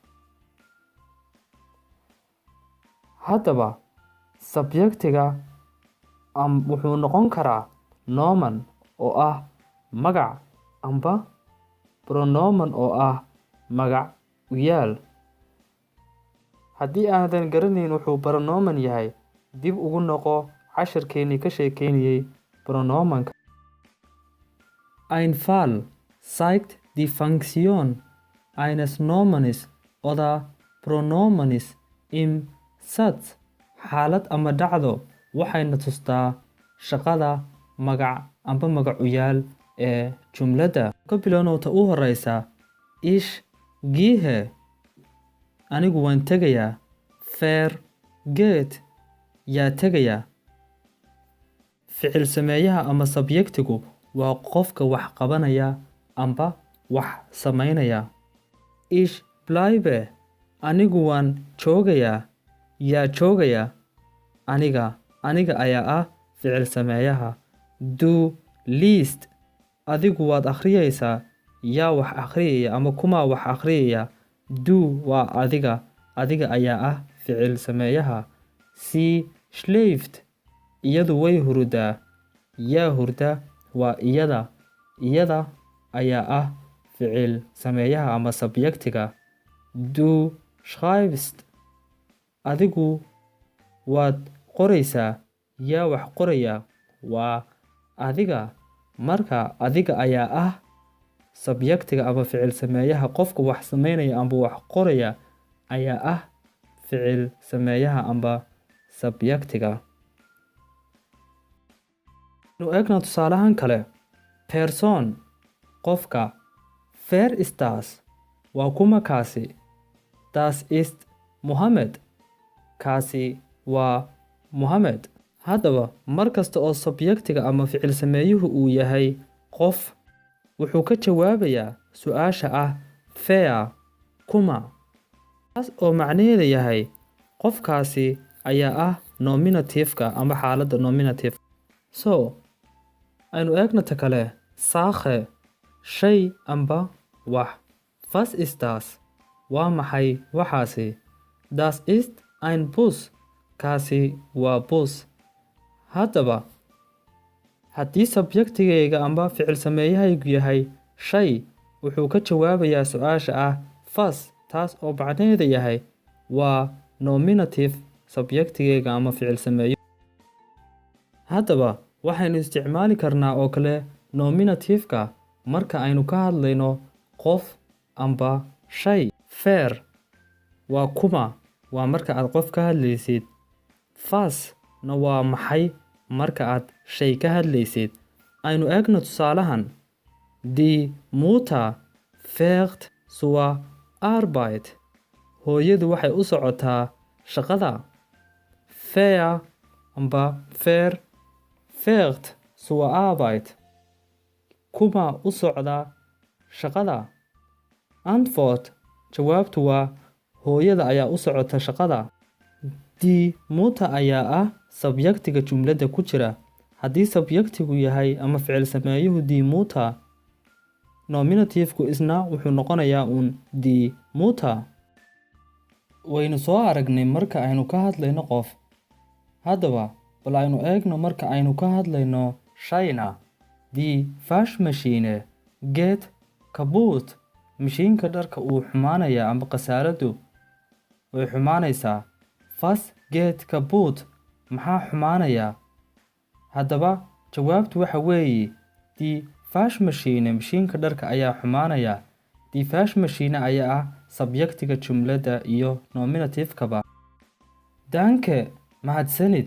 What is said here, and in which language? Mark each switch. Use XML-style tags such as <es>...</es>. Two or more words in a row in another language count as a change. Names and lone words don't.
<so>Haddaba subjectiga wuxuu noqon karaa noun oo ah magac amba pronoun oo ah magac u yaal. Haddii aadan garanayn wuxuu pronoun yahay, dib ugu noqo casharkeenii ka sheekeynayay pronoun-ka.</so> <de>Ein Fall zeigt die Funktion eines Nomens oder Pronomens im Satz.</de> <so>Xaalad ama dhacdo waxayna tustaa shaqada magac amba magac u yaal ee jumladda. Ka bilowna u horeysa</so> <de>Ich gehe.</de> <so>Anigu waan tegayaa. Geht. Yaa tegaya. Ficil sameeyaha ama subjectigu waa qofka wax qabanaya amba wax sameynaya.</so> <de>Ich bleibe.</de> <so>Anigu waan joogayaa. Yaa joogaya. Aniga ayaa ah ficil sameeyaha.</so> <de>Du liest.</de> <so>Adigu waad akhriyaysaa. Yaa wax akhriyaya ama kuma wax akhriyaya. Du waa adiga ayaa ah ficil sameeyaha.</so> <de>Sie schläft.</de> <so>Iyadu way hurdaa. Yaa hurda waa iyada ayaa ah ficil sameeyaha ama subjectiga.</so> <de>Du schreibst.</de> <so>Adigu waad qoraysaa. Yaa wax qoraya waa adiga. Marka adiga ayaa ah subjectiga ama ficil sameeyaha. Qofka wax sameynaya amba wax qoraya ayaa ah ficil sameeyaha amba subjectiga. Nu eegna tusaalahan kale. Person qofka.</so> <de>Wer ist das?</de> <so>Waa kuma kaasi?</so> <de>Das ist Mohammed.</de> <so>Kaasi waa Mohammed. Haddaba mar kasta oo subjectiga ama ficil sameeyuhu uu yahay qof, wuxuu ka jawaabayaa su-aasha ah wer kuma. Taas oo macnaheedu yahay qofkaasi ayaa ah nominative-ka ama xaaladda nominative. So aynu eegna ta kale. Sache shay amba wax.</so> <de>Was ist das?</de> <so>Waa maxay waxaasi?</so> <de>Das ist ein Bus.</de> <so>Kaasi waa bus. Haddaba haddii subjectigayga amba ficil sameeyahaygu yahay shay, wuxuu ka jawaabayaa su-aasha ah was. Taas oo macnaheedu yahay waa nominative subjectigayga ama ficil sameeyo. Haddaba waxaynu isticmaali karnaa oo kale nominative-ka marka aynu ka hadlayno qof amba shay. Fair waa kuma, waa marka aad qof ka hadlaysid. Fas na waa maxay marka aad shay ka hadlaysid. Aynu eegno tusaalahan.</so> <de>Die Mutter fährt zur Arbeit.</de> <so>Hooyadu waxay u socotaa shaqada.</so> <de>Fair amba fair fährt zur Arbeit.</de> <so>Kuma u socda shaqada. Antwort jawaabtu waa hooyada ayaa u socota shaqada.</so> <de>Die Mutter</de> <so>ayaa ah subjectiga jumladda ku jira. Haddii subjectigu yahay ama ficil sameeyuhu</so> <de>die Mutter,</de> <so>nominative-ku isna wuxuu noqonayaa</so> <de>die Mutter.</de> <so>Waynu soo aragnay marka aynu ka hadlayno qof. Haddaba bal aynu eegno marka aynu ka hadlayno shayna.</so> <de>Die Waschmaschine geht kaputt.</de> <so>Mashiinka dharka uu xumaanaya amba khasaaraddu way xumaanaysaa.</so> <de>Was geht kaputt?</de> <so>Maxaa xumaanaya? Haddaba jawaabtu waxa weeye</so> <de>die Waschmaschine,</de> <so>mashiinka dharka ayaa xumaanaya.</so> <de>Die Waschmaschine</de> <so>ayaa ah subjectiga jumladda iyo nominative-kaba. Danke, mahadsanid.</so>